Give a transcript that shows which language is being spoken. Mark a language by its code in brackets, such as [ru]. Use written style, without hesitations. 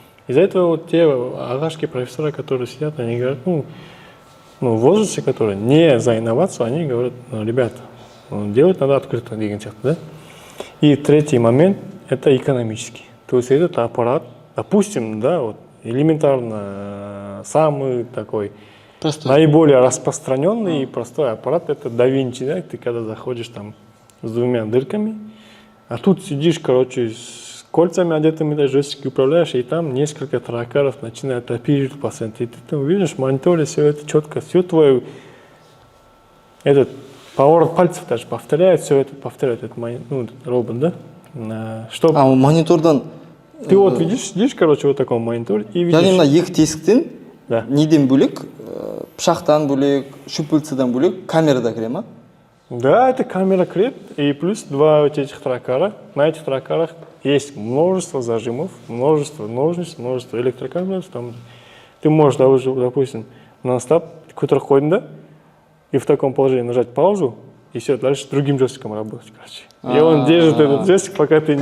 [ru] Из-за этого вот те агашки, профессора, которые сидят, они говорят, ну, в возрасте, которые не за инновацию, они говорят, ребята, делать надо открыто, да? И третий момент – это экономический. То есть этот аппарат, допустим, да, вот элементарно самый такой Наиболее распространенный и простой аппарат это Da Vinci, да? Ты когда заходишь там с двумя дырками, а тут сидишь, короче, с кольцами одетыми, да, джойстики управляешь, и там несколько тракеров начинают оперировать пациента. И ты там видишь в мониторе все это четко, все твое, этот поворот пальцев даже повторяет, все это повторяет, этот робот, да? Чтобы... [kk] А монитордан [ru] Ты вот видишь, сидишь, короче, вот в таком мониторе и видишь... [kk] яғни мына екі тесіктен [ru] Да. [kk] неден бөлек, пышақтан бөлек, шүпілцеден бөлек камерада кіре ма? [ru] Да, это камера креп, и плюс два вот этих тракара. На этих тракарах есть множество зажимов, множество ножниц, множество электрокабелей. Там ты можешь, допустим, нон-стоп какой-то ходим, да, и в таком положении нажать паузу, и все, дальше другим джойстиком работать, короче. И он держит этот джойстик, пока ты не...